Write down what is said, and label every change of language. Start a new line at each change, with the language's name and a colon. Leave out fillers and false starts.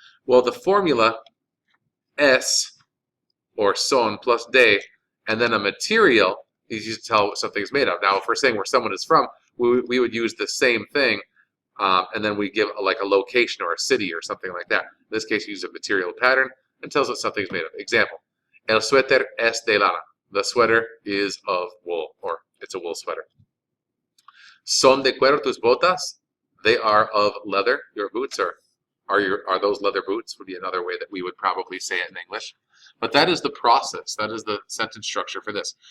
English: Well, the formula es or son plus de, and then a material is used to tell what something is made of. Now, if we're saying where someone is from, we would use the same thing, and then we give like a location or a city or something like that. In this case, use a material pattern and tells us something is made of. Example,
Spanish: el suéter es de lana.
English: The sweater is of wool, or it's a wool sweater.
Spanish: Son de cuero tus botas?
English: They are of leather. Your boots are those leather boots? Would be another way that we would probably say it in English. But that is the process. That is the sentence structure for this.